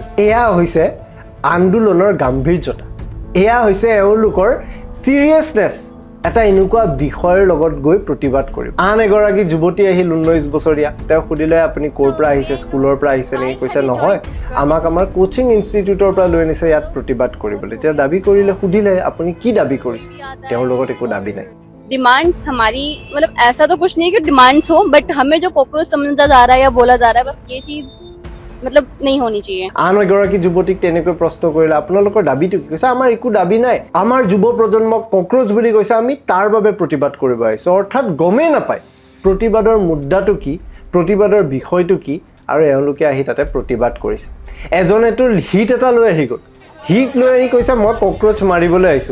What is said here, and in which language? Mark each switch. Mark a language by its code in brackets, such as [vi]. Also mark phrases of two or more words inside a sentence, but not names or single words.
[as] এয়া হৈছে আন্দোলনৰ গাম্ভীৰ্যতা, এয়া হৈছে এওঁলোকৰ চিৰিয়াছনেছ এটা এনেকুৱা বিষয়ৰ লগত গৈ প্ৰতিবাদ কৰিব। আন এগৰাকী যুৱতী আহিল 19 বছৰীয়া, তেওঁ সুধিলে আপুনি ক'ৰ পৰা আহিছে, স্কুলৰ পৰা আহিছে নেকি? কৈছে নহয়, আমাক আমাৰ [en] coaching institute [as] পৰা লৈ আনিছে ইয়াত প্ৰতিবাদ কৰিবলৈ। তেওঁ দাবী কৰিলে, সুধিলে আপুনি কি দাবী কৰিছে? তেওঁৰ লগত একো দাবী নাই। [hi] डिमांड्स हमारी मतलब ऐसा तो कुछ नहीं कि डिमांड्स हो, बट हमें जो कॉकरोच समझा जा रहा है या बोला जा रहा है, बस ये चीज मतलब नहीं होनी चाहिए। [as] আন এগৰাকী যুৱতীক তেনেকৈ প্ৰশ্ন কৰিলে, আপোনালোকৰ দাবীটো কি? কৈছে আমাৰ একো দাবী নাই, আমাৰ যুৱ প্ৰজন্মক কক্ৰচ বুলি কৈছে, আমি তাৰ বাবে প্ৰতিবাদ কৰিব আহিছোঁ। অৰ্থাৎ গমেই নাপায় প্ৰতিবাদৰ মুদ্দাটো কি, প্ৰতিবাদৰ বিষয়টো কি, আৰু এওঁলোকে আহি তাতে প্ৰতিবাদ কৰিছে। এজনেতো হিট এটা লৈ আহি গ'ল, হিট লৈ আহি কৈছে মই কক্ৰচ মাৰিবলৈ আহিছোঁ।